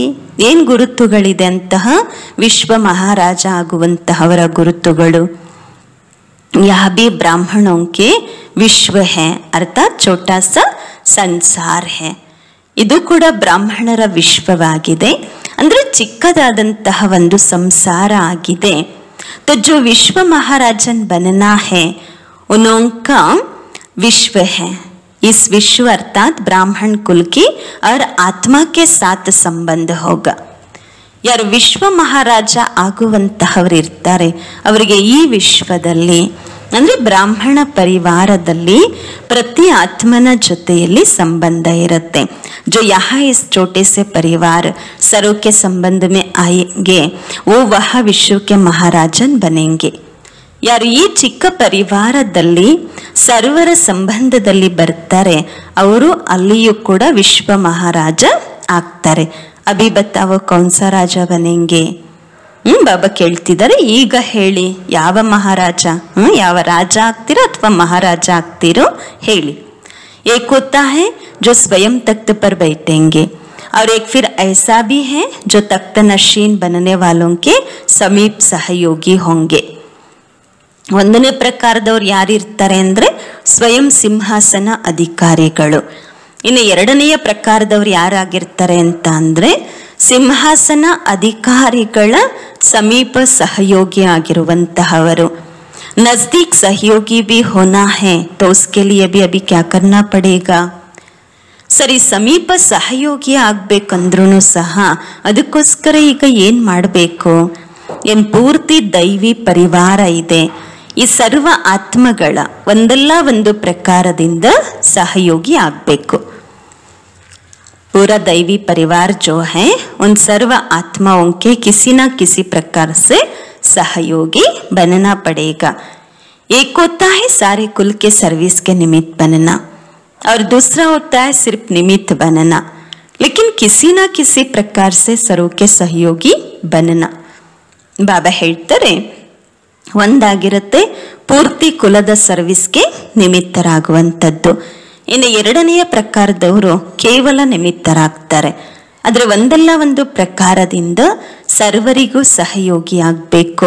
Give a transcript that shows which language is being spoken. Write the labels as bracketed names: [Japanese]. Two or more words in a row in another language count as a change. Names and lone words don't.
[Kannada] ಏನು ಗುರುತುಗಳಿದೆ ಅಂತಹ ವಿಶ್ವ ಮಹಾರಾಜ ಆಗುವಂತಹವರ ಗುರುತುಗಳು? [Hindi] यह भी ब्राह्मणों के विश्व है अर्थात छोटा सा संसार है. [Kannada] ಇದು ಕೂಡ ಬ್ರಾಹ್ಮಣರ ವಿಶ್ವವಾಗಿದೆ, ಅಂದ್ರೆ ಚಿಕ್ಕದಾದಂತಹ ಒಂದು ಸಂಸಾರ ಆಗಿದೆ. [Hindi] तो जो विश्व महाराजन बनना है उनका विश्व है. इस विश्व अर्थात ब्राह्मण कुल की और आत्मा के साथ संबंध होगा. [Kannada] ಯಾರು ವಿಶ್ವ ಮಹಾರಾಜ ಆಗುವಂತಹವರು ಇರ್ತಾರೆ ಅವರಿಗೆ ಈ ವಿಶ್ವದಲ್ಲಿ ಅಂದ್ರೆ ಬ್ರಾಹ್ಮಣ ಪರಿವಾರದಲ್ಲಿ ಪ್ರತಿ ಆತ್ಮನ ಜೊತೆಯಲ್ಲಿ ಸಂಬಂಧ ಇರುತ್ತೆ. [Hindi] जो यहाँ इस छोटे से परिवार सरों के संबंध में आएंगे वो वह विश्व के महाराजन बनेंगे. [Kannada] ಯಾರು ಈ ಚಿಕ್ಕ ಪರಿವಾರದಲ್ಲಿ ಸರ್ವರ ಸಂಬಂಧದಲ್ಲಿ ಬರ್ತಾರೆ ಅವರು ಅಲ್ಲಿಯೂ ಕೂಡ ವಿಶ್ವ ಮಹಾರಾಜ ಆಗ್ತಾರೆ. [Hindi] अभी बताओ कौनसा राजा बनेंगे. [Kannada] ಬಾಬಾ ಕೇಳ್ತಿದ್ದಾರೆ, ಈಗ ಹೇಳಿ ಯಾವ ಮಹಾರಾಜ, ಯಾವ ರಾಜ ಆಗ್ತೀರೋ ಅಥವಾ ಮಹಾರಾಜ ಆಗ್ತೀರೋ ಹೇಳಿ. [Hindi] एक होता है जो स्वयं तख्त पर बैठेंगे और एक फिर ऐसा भी है जो तख्त नशीन बनने वालों के समीप सहयोगी होंगे. [Kannada] ಒಂದನೇ ಪ್ರಕಾರದವ್ರು ಯಾರಿರ್ತಾರೆ ಅಂದ್ರೆ ಸ್ವಯಂ ಸಿಂಹಾಸನ ಅಧಿಕಾರಿಗಳು. ಇನ್ನು ಎರಡನೆಯ ಪ್ರಕಾರದವ್ರು ಯಾರಾಗಿರ್ತಾರೆ ಅಂತ ಅಂದ್ರೆ ಸಿಂಹಾಸನ ಅಧಿಕಾರಿಗಳ ಸಮೀಪ ಸಹಯೋಗಿ ಆಗಿರುವಂತಹವರು. [Hindi] नजदीक सहयोगी भी होना है तो उसके लिए भी अभी क्या करना पड़ेगा. [Kannada] ಸರಿ, ಸಮೀಪ ಸಹಯೋಗಿ ಆಗ್ಬೇಕಂದ್ರೂ ಸಹ ಅದಕ್ಕೋಸ್ಕರ ಈಗ ಏನ್ ಮಾಡಬೇಕು? ಏನ್ ಪೂರ್ತಿ ದೈವಿ ಪರಿವಾರ ಇದೆ. ಈ ಸರ್ವ ಆತ್ಮಗಳ ಒಂದಲ್ಲ ಒಂದು ಪ್ರಕಾರದಿಂದ ಸಹಯೋಗಿ ಆಗ್ಬೇಕು. [Hindi] पूरा दैवी परिवार जो है उन सर्व आत्माओं के किसी न किसी प्रकार से सहयोगी बनना पड़ेगा. एक होता है सारे कुल के सर्विस के निमित्त बनना और दूसरा होता है सिर्फ निमित्त बनना, लेकिन किसी न किसी प्रकार से सर्व के सहयोगी बनना. [Kannada] बाबा ಹೇಳ್ತಾರೆ, ಒಂದಾಗಿರುತ್ತೆ ಪೂರ್ತಿ ಕುಲದ ಸರ್ವಿಸ್ಗೆ ನಿಮಿತ್ತರಾಗುವಂಥದ್ದು. ಇನ್ನು ಎರಡನೆಯ ಪ್ರಕಾರದವರು ಕೇವಲ ನಿಮಿತ್ತರಾಗ್ತಾರೆ. ಆದರೆ ಒಂದಲ್ಲ ಒಂದು ಪ್ರಕಾರದಿಂದ ಸರ್ವರಿಗೂ ಸಹಯೋಗಿ ಆಗಬೇಕು.